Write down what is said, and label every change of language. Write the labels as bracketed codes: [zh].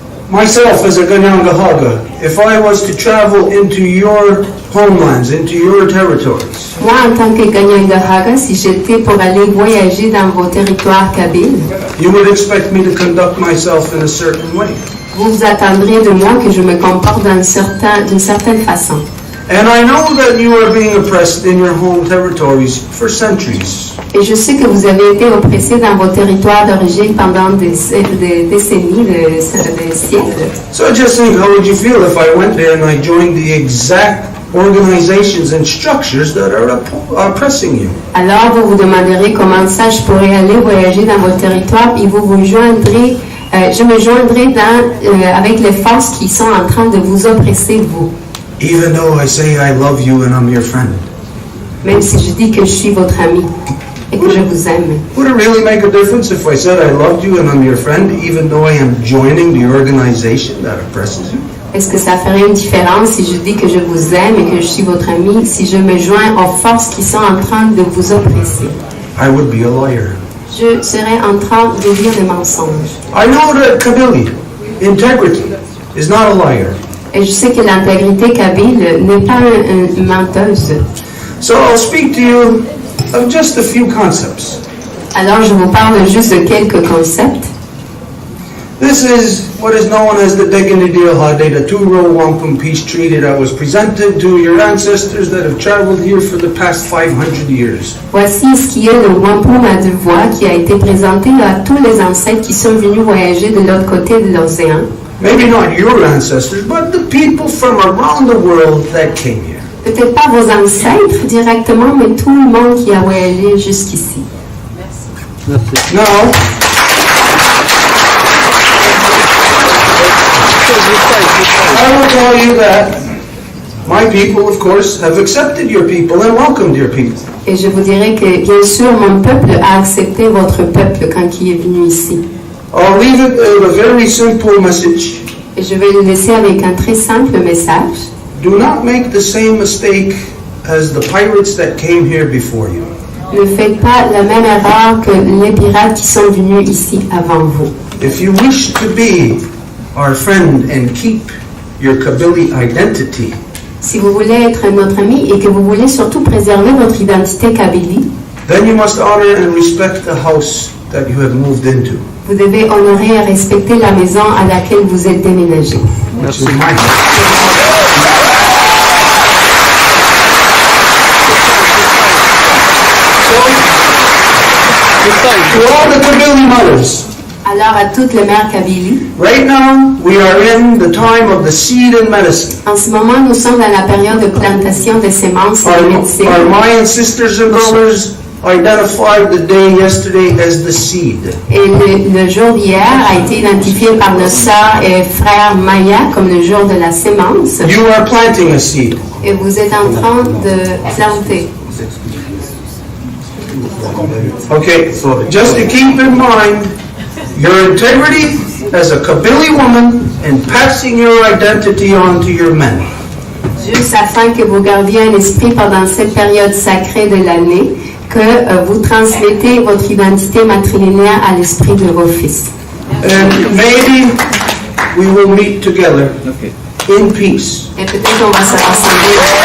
[en] Myself, as a Ganyangahaga, if I was to travel into your homelands, into your territories, [fr] Moi, en tant que Ganyangahaga, si j'étais pour aller voyager dans vos territoires kabyles, [en] you would expect me to conduct myself in a certain way. [fr] vous vous attendriez de moi que je me comporte d'une certaine façon. [en] And I know that you are being oppressed in your home territories for centuries. [fr] Et je sais que vous avez été oppressés dans vos territoires d'origine pendant des décennies, des siècles. [en] So just think, how would you feel if I went there and I joined the exact organizations and structures that are oppressing you? [fr] Alors vous vous demanderez comment ça je pourrais aller voyager dans vos territoires et vous vous joindrez, je me joindrai avec les forces qui sont en train de vous oppresser, vous. [en] Even though I say I love you and I'm your friend. [fr] Même si je dis que je suis votre ami et que je vous aime. [en] Would it really make a difference if I said I loved you and I'm your friend, even though I am joining the organization that oppresses you? [fr] Est-ce que ça ferait une différence si je dis que je vous aime et que je suis votre ami, si je me joins aux forces qui sont en train de vous oppresser? [en] I would be a liar. [fr] Je serais en train de dire des mensonges. [en] I know that Kabili, integrity, is not a liar. [fr] Et je sais que l'intégrité kabyle n'est pas une menteuse. [en] So I'll speak to you of just a few concepts. [fr] Alors je vous parle juste de quelques concepts. [en] This is what is known as the Deganidilhade, the two-row wampum peace treaty that was presented to your ancestors that have traveled here for the past 500 years. [fr] Voici ce qui est le wampum à deux voies qui a été présenté à tous les ancêtres qui sont venus voyager de l'autre côté de l'océan. [en] Maybe not your ancestors, but the people from around the world that came here. [fr] Peut-être pas vos ancêtres directement, mais tout le monde qui a voyagé jusqu'ici. [en] Now, I will tell you that my people, of course, have accepted your people and welcomed your people. [fr] Et je vous dirai que, bien sûr, mon peuple a accepté votre peuple quand il est venu ici. [en] I'll leave it with a very simple message. [fr] Et je vais le laisser avec un très simple message. [en] Do not make the same mistake as the pirates that came here before you. [fr] Ne faites pas la même erreur que les pirates qui sont venus ici avant vous. [en] If you wish to be our friend and keep your Kabili identity, [fr] Si vous voulez être notre ami et que vous voulez surtout préserver votre identité kabylie, [en] then you must honor and respect the house that you have moved into. [fr] Vous devez honorer et respecter la maison à laquelle vous êtes déménagé. [en] Which is my house. To all the Kabili mothers, [fr] Alors à toutes les mères Kabylie, [en] right now we are in the time of the seed and medicine. [fr] en ce moment nous sommes dans la période de plantation des semences et de médecine. [en] Our Mayan sisters and brothers identified the day yesterday as the seed. [fr] Et le jour d'hier a été identifié par nos sœurs et frères Maya comme le jour de la sémence. [en] You are planting a seed. [fr] Et vous êtes en train de planter. [en] Okay, just to keep in mind your integrity as a Kabili woman and passing your identity on to your men. [fr] Juste afin que vous gardiez un esprit pendant cette période sacrée de l'année, que vous transmettez votre identité matrilinéaire à l'esprit de vos fils. [en] And maybe we will meet together in peace. [fr] Et peut-être on va se rassembler.